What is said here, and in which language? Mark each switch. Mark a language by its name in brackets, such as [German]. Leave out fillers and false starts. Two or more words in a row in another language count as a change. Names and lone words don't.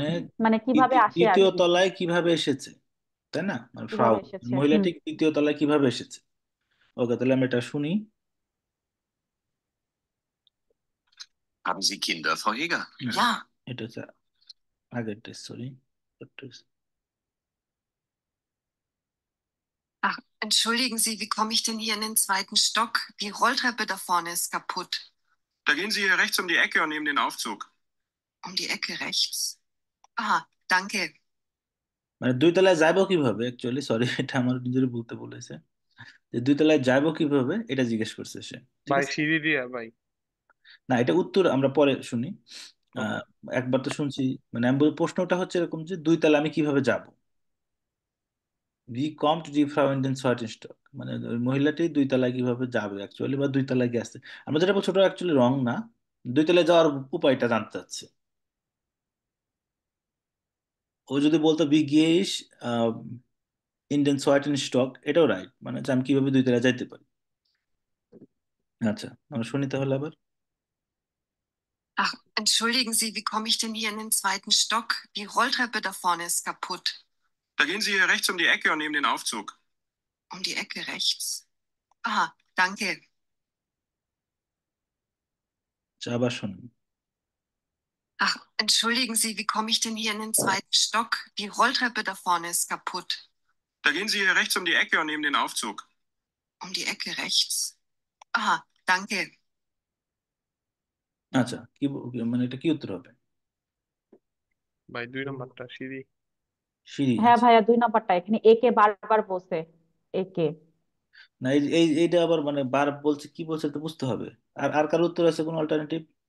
[Bangla] মানে কিভাবে আসে আর দ্বিতীয় কি, তলায় কিভাবে এসেছে, তাই না? মানে ফ্রাউ, কিভাবে এসেছে। মহিলাটি দ্বিতীয় তলায় কিভাবে এসেছে। ওকে, তাহলে আমরা এটা শুনি। [German] Haben Sie Kinder, Frau Heger? [Bangla] না, [German] Ja. [Bangla] এটা হচ্ছে আগেরটা, সরি। [German] Ach, entschuldigen Sie, wie komme ich denn hier in den zweiten Stock? Die Rolltreppe da vorne ist kaputt. Da gehen Sie hier rechts um die Ecke und nehmen den Aufzug. Um die Ecke rechts. Ah, danke. [Bangla] মানে দুই তলায় যাবো কিভাবে, অ্যাকচুয়ালি সরি, এটা আমার নিজের বলতে বলেছে, যে দুই তলায় যাবো কিভাবে এটা জিজ্ঞেস করছে সে। ঠিক ভাই আছে, সিঁড়ি দিয়া ভাই। না এটা উত্তর আমরা পরে শুনি। ওকে। আহ, একবার তো শুনছি, মানে আমি প্রশ্নটা হচ্ছে এরকম যে দুই তলায় আমি কিভাবে যাব। [German] wie komm tu Sie Frau in den zweiten Stock, [Bangla] মানে ওই মহিলাটি দুই তলায় কিভাবে যাবে অ্যাকচুয়ালি, বা দুই তলায় গেছে। আমরা যেটা বলছি ওটা অ্যাকচুয়ালি রং না, দুই তলায় যাওয়ার উপায়টা জানতে চাচ্ছে। ও যদি বলতো [German] wie geh ich in den zweiten Stock, [Bangla] এটাও রাইট, মানে হচ্ছে আমি কিভাবে দুই তলায় যাইতে পারি। আচ্ছা, আমরা শুনি তাহলে আবার। [German] Ach, entschuldigen Sie, wie komme ich denn hier in den zweiten Stock? Die Rolltreppe da vorne ist kaputt. Da gehen Sie hier rechts um die Ecke und nehmen den Aufzug. Um die Ecke rechts. Ah, danke. [Bangla] আচ্ছা, আবার শুনুন। [German] Ach, entschuldigen Sie, wie komme ich denn hier in den zweiten Stock? Die Rolltreppe da vorne ist kaputt. Da gehen Sie hier rechts um die Ecke und nehmen den Aufzug. Um die Ecke rechts. Ah, danke. [Bangla] আচ্ছা, মানে এটা কি উত্তর হবে? ভাই 2 নম্বরটা সিঁড়ি। সিঁড়ি, হ্যাঁ আচ্ছা। ভাইয়া 2 নম্বরটা, এখানে একে বারবার বলছে, একে। না, এইটা আবার মানে বার বলছে, কি বলছে তো বুঝতে হবে। আর আর কার উত্তর আছে, কোনো অল্টারনেটিভ?